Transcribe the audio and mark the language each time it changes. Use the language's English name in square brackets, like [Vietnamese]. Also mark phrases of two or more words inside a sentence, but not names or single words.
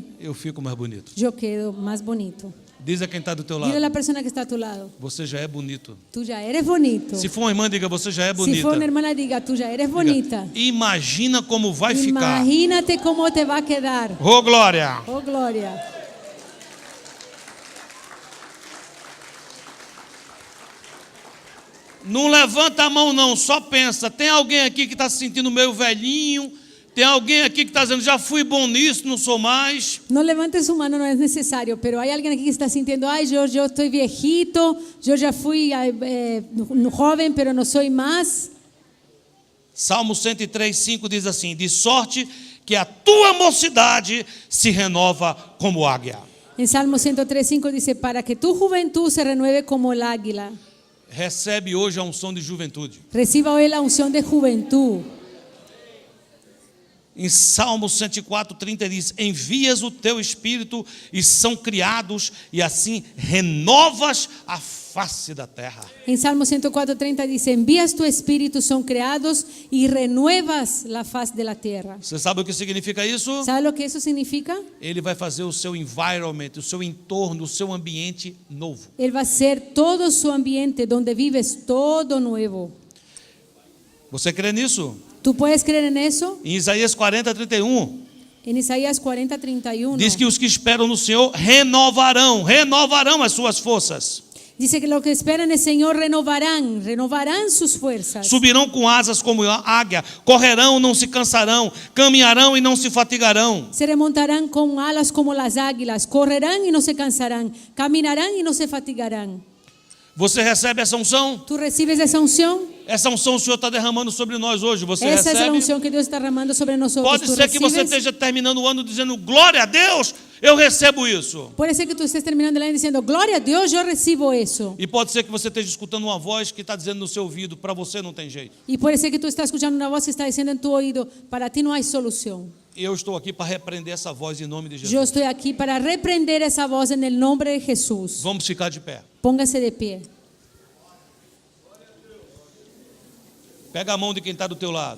[Portuguese] eu fico mais bonito. [Spanish] yo quedo más bonito. [Portuguese] Diz a quem está do teu [Spanish] Dile a [Portuguese] lado, [Spanish] la persona que está a tu lado, [Portuguese] você já é bonito. [Spanish] tú ya eres bonito. [Portuguese] Se for uma irmã, diga, você já é [Spanish] Si [Portuguese] bonita. [Spanish] fue una hermana, diga, tú ya eres bonita. [Portuguese] Imagina como vai ficar. [Spanish] Imagínate cómo te va a quedar. [Portuguese] Oh, glória! [Spanish] Oh, gloria. [Portuguese] Não levanta a mão não, só pensa. Tem alguém aqui que está se sentindo meio velhinho? Tem alguém aqui que está dizendo, já fui bom nisso, não sou mais? [Spanish] No levante su mano, no es necesario, pero hay alguien aquí que está sintiendo, ay, yo estoy viejito, yo ya fui joven, pero no soy más. [Portuguese] Salmo 103:5 diz assim, de sorte que a tua mocidade se renova como águia. [Spanish] En Salmo 103:5 dice, para que tu juventud se renueve como el águila. [Portuguese] Recebe hoje a unção de juventude. [Spanish] Reciba hoy la unción de juventud. [Portuguese] Em Salmo 104:30 diz, envias o teu espírito e são criados e assim renovas a face da terra. [Spanish] En Salmo 104:30 dice, envías tu espíritu, son creados y renuevas la faz de la tierra. [Portuguese] Você sabe o que significa isso? [Spanish] ¿Sabe lo que eso significa? [Portuguese] Ele vai fazer o seu environment, o seu entorno, o seu ambiente novo. [Spanish] Él va a hacer todo su ambiente donde vives todo nuevo. [Portuguese] Você crê nisso? [Spanish] ¿Tú puedes creer en eso? [Portuguese] Em Isaías 40:31 [Spanish] En Isaías 40:31 [Portuguese] diz que os que esperam no Senhor renovarão as suas forças. [Spanish] dice que los que esperan el Señor renovarán sus fuerzas. [Portuguese] Subirão com asas como águia, correrão, não se cansarão, caminharão e não se fatigarão. [Spanish] Se remontarán con alas como las águilas, correrán y no se cansarán, caminarán y no se fatigarán. [Portuguese] Você recebe essa unção? [Spanish] ¿Tú recibes esa unción? [Portuguese] Essa unção o Senhor está derramando sobre nós hoje. Você [Spanish] Esa es la [Portuguese] recebe? [Spanish] unción que Dios está derramando sobre nosotros. [Portuguese] Pode [Spanish] ¿Tú [Portuguese] ser que você [Spanish] recibes? [Portuguese] esteja terminando o ano dizendo glória a Deus, eu recebo isso. [Spanish] Puede ser que tú estés terminando el año diciendo gloria a Dios, yo recibo eso. [Portuguese] E pode ser que você esteja escutando uma voz que está dizendo no seu ouvido, para você não tem jeito. [Spanish] Y puede ser que tú estás escuchando una voz que está diciendo en tu oído, para ti no hay solución. [Portuguese] E eu estou aqui para repreender essa voz em nome de Jesus. [Spanish] Yo estoy aquí para reprender esa voz en el nombre de Jesús. [Portuguese] Vamos ficar de pé. [Spanish] Póngase de pie. [Portuguese] Pega a mão de quem está do teu lado.